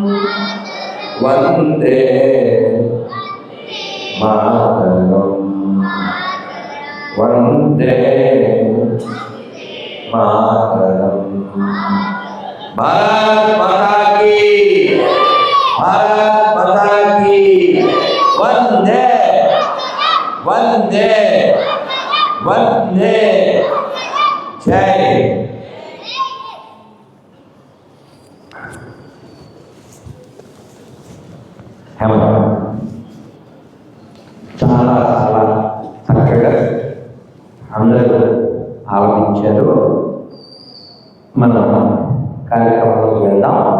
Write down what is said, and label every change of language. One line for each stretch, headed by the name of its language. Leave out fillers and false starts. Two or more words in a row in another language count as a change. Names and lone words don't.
Sanskrit: वन्दे मातरं वन्दे मातरं।
Hindi: भारत माता की भारत माता की
Sanskrit: वन्दे वन्दे वन्दे
Hindi: जय।
Telugu: చాలా చాలా చక్కగా అందరూ ఆలోచించారు. మనం కార్యక్రమంలోకి వెళ్దాం.